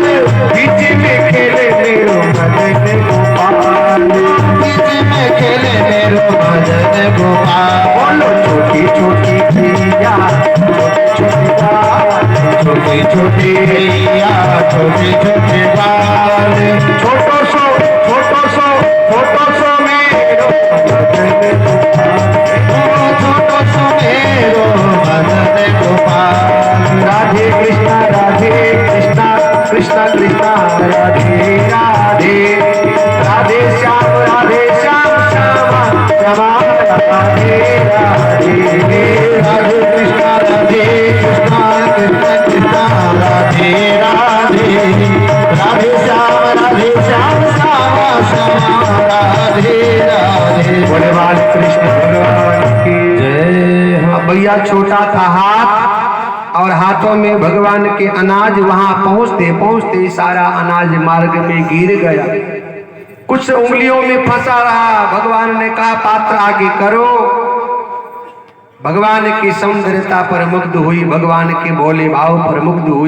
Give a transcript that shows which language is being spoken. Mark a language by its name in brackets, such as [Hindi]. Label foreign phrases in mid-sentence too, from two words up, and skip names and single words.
[Braj] बीच में खेले मेरो मदन गोपाल। बीच में खेले मेरो मदन गोपाल। बोलो छोटी छोटी गैया छोटे छोटे बाल, छोटी छोटी गैया छोटे छोटे बाल, छोटो सो मेरो मदन गोपाल। छोटो सुमेरो मदन गोपाल। राधे कृष्णा कृष्णा कृष्णा राधे राधे, राधे श्याम श्यामा श्यामा राधे राधे। राधे कृष्णा कृष्णा कृष्णा राधे राधे, राधे श्याम श्यामा श्यामा राधे राधे। [Hindi] बोले बाल कृष्ण भगवान की जय हो। अब भैया छोटा था हाथ और हाथों में भगवान के अनाज, वहां पहुंचते पहुंचते सारा अनाज मार्ग में गिर गया, कुछ उंगलियों में फंसा रहा। भगवान ने कहा पात्र आगे करो। भगवान की सौंदर्यता पर मुग्ध हुई, भगवान के भोले भाव पर मुग्ध हुई।